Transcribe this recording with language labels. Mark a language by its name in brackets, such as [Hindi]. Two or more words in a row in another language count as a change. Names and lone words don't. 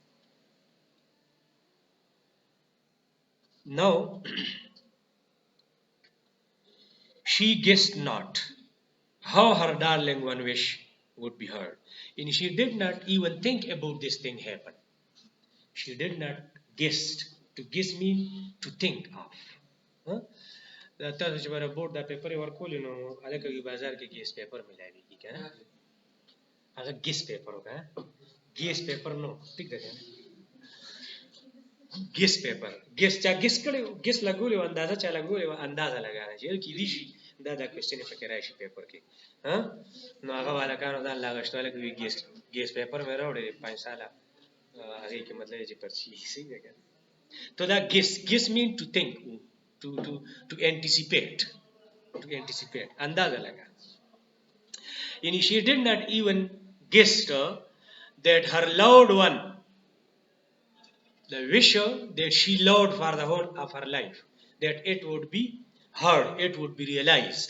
[English] Now, she guessed not how her darling one wish would be heard. And she did not even think about this thing happen. She did not guess. To guess means to think of. [Pashto] Huh? تاسو چې به بورډ دا پیپر یې ورکولې نو هلکه کې بازار کې [English] guess paper [Pashto] ملاویږي که نه هغه [English] guess paper [Pashto] وکړه [English] guess paper [Pashto] نو ټیک ده که نه [English] guess paper guess [Pashto] چا ګیس کړی و ګیس لګولې وه اندازه چا لګولې وه اندازه لګاره چې کیدای شي دا کوېسچن یې پکې راشي پیپر کې نو هغه هلکانو ځان لا اغوښته هلکه وایي [English] guess paper [Pashto] مې راوړی 5 ساله هغې کې مطلب چې پرچي صحیح ده که نه [English] So that guess mean to think, to anticipate, [Hindi] अंदाजा लगा. [English] And she did not even guess that her loved one, the wisher that she loved for the whole of her life, that it would be heard, it would be realized.